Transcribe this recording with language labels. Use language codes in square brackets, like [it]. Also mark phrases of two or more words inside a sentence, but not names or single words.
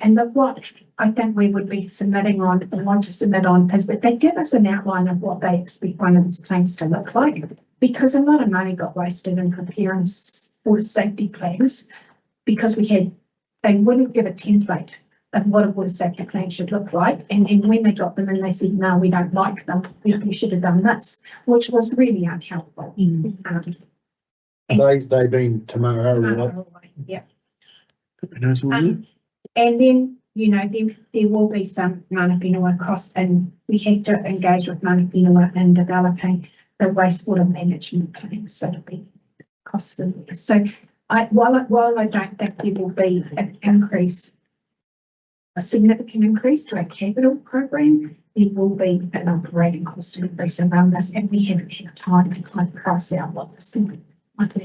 [en] And what I think we would be submitting on, and want to submit on, is that they give us an outline of what they expect one of these plans to look like, because a lot of money got wasted in preparing water safety plans, because they wouldn't give a template of what a water safety plan should look like. And when they got them in, they said, no, we don't like them. You should have done this, which was really unhelpful. They been tomorrow. Yeah. And then, there will be some [mi] mana whenua [en] cost, and we have to engage with [mi] mana whenua [en] in developing the wastewater management plan, so it'll be costly. So while I don't think there will be an increase a significant increase to our capital program, there will be an operating cost increase around this, and we haven't had time to kind of price out what this might be.